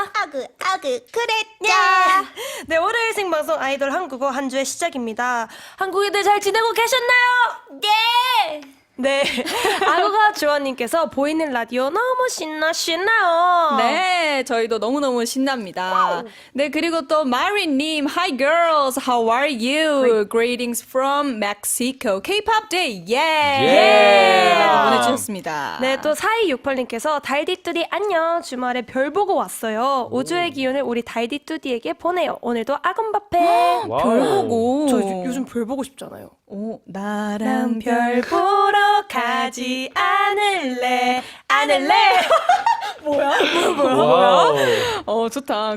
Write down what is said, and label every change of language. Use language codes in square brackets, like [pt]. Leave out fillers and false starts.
[ko] 그랬냐. 네, 월요일 생방송 아이돌 한국어 한 주의 시작입니다. 한국인들 잘 지내고 계셨나요? 네. 네, 아구가 주원님께서 보이는 라디오 너무 신나요. 네, 저희도 너무너무 신납니다. 네, 그리고 또 마리님, [en] Hi girls, how are you? Greetings from Mexico, K-pop day, yeah! [ko] 라고 보내주셨습니다. 네, 또 4268님께서 달디뚜디 안녕. 주말에 별 보고 왔어요. 우주의 기운을 우리 달디뚜디에게 보내요. 오늘도 아금바페. 별 보고. 저 요즘 별 보고 싶잖아요. 오, 나랑 별 보러 가지 않을래. 뭐야? 좋다.